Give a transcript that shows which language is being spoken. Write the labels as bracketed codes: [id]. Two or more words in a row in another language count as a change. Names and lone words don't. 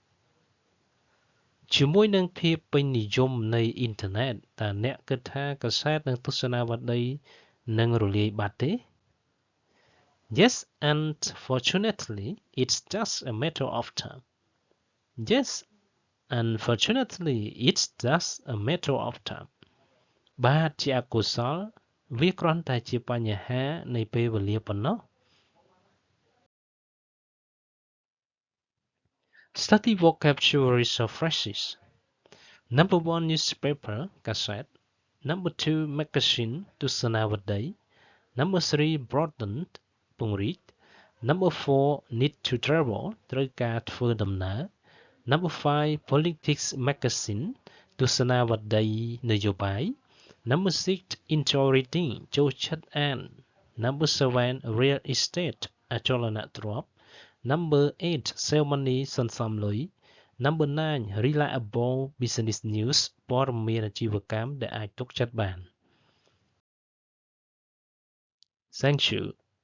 [km] ជាមួយនឹងភាពពេញនិយមនៃអ៊ីនធឺណិតតើអ្នកគិតថាកាសែតនិងទស្សនាវដ្តីនឹងរលាយបាត់ទេ [en] Yes, unfortunately, it's just a matter of time. Yes, unfortunately, it's just a matter of time. [km] បាទជាអកុសលវាគ្រាន់តែជាបញ្ហានៃពេលវេលាប៉ុណ្ណោះ [en] Study vocabulary phrases. Number 1 newspaper cassette. Number 2 magazine ទស្សនាវដ្តី Number 3 broaden ពង្រីក Number 4 need to travel [km] ត្រូវការធ្វើដំណើរ [en] Number 5 politics magazine [km] ទស្សនាវដ្តីនយោបាយ [en] Number 6 enjoy reading [km] ចូលចិត្តអាន [en] Number 7 real estate អចលនទ្រព្យ Number 8 save money [km] សន្សំលុយ [en] Number 9 reliable business news [km] ព័ត៌មានអាជីវកម្មដែលអាចទុកចិត្តបាន [en] Thank you